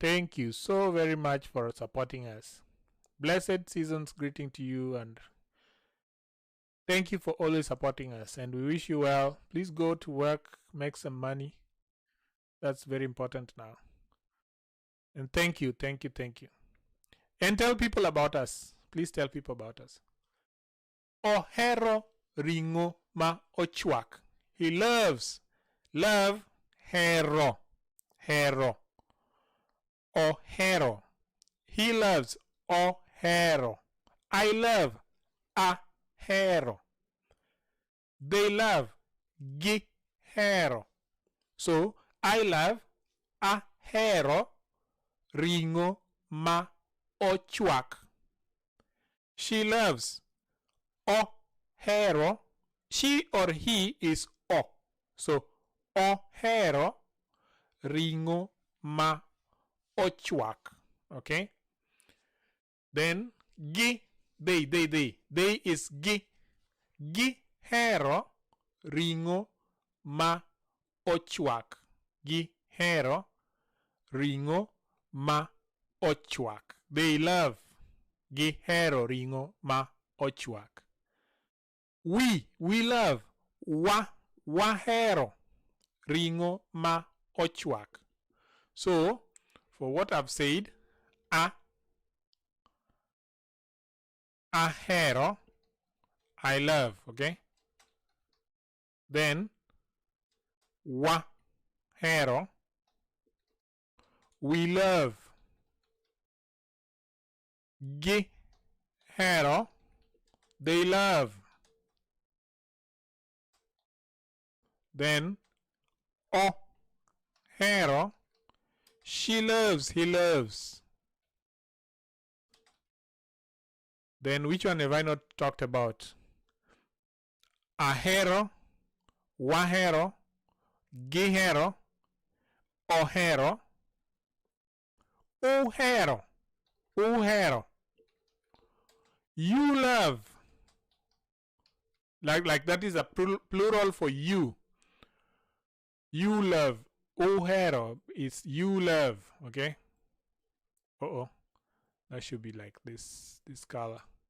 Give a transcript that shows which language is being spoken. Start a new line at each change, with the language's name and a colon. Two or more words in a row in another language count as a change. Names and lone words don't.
English: Thank you so very much for supporting us. Blessed season's greeting to you, and thank you for always supporting us, and we wish you well. Please go to work, make some money. That's very important now. And thank you. And tell people about us. Please tell people about us.
Luo (Kenya and Tanzania): Ohero ringo ma ochwak.
English: He loves. Love. Hero. Ohero. He loves. Ohero. I love. Ahero. They love. Gihero. So, I love.
Luo (Kenya and Tanzania): Ahero ringo ma ochwak.
English: She loves. Ohero. She or he is o. So,
Luo (Kenya and Tanzania): ohero ringo ma ochwak.
English: Okay? Then, they is gi.
Luo (Kenya and Tanzania): Gihero ringo ma ochwak. Gihero ringo ma ochwak.
English: They love.
Luo (Kenya and Tanzania): Gihero ringo ma ochwak.
English: We love.
Luo (Kenya and Tanzania): Wahero ringo ma ochwak.
English: So, for what I've said, ahero, I love, okay? Then, wahero, we love. Gihero, they love. Then, ohero, she loves, he loves. Then which one have I not talked about?
Luo (Kenya and Tanzania): Ahero, wahero, gihero, ohero, uhero.
English: You love. Like that is a plural for you. You love. Uhero is you love. Okay? That should be like this color.